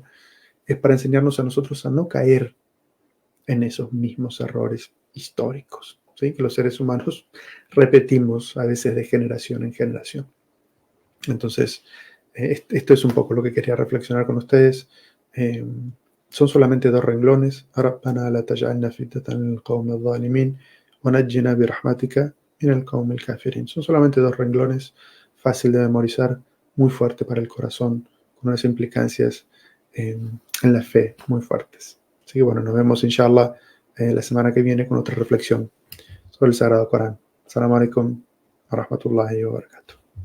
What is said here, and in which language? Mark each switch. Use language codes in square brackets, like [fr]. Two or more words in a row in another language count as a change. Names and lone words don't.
[es] Es para enseñarnos a nosotros a no caer en esos mismos errores históricos, ¿sí? Que los seres humanos repetimos a veces de generación en generación. Entonces, esto es un poco lo que quería reflexionar con ustedes. Son solamente 2 renglones. [ar] ربنا لا تجعلنا فتنة للقوم الظالمين ونجنا برحمتك من القوم الكافرين. [es] Son solamente 2 renglones, fácil de memorizar, muy fuerte para el corazón, con unas implicancias en la fe muy fuertes. Así que bueno, nos vemos inshallah la semana que viene con otra reflexión sobre el Sagrado Corán. [ar] السلام عليكم ورحمة الله وبركاته.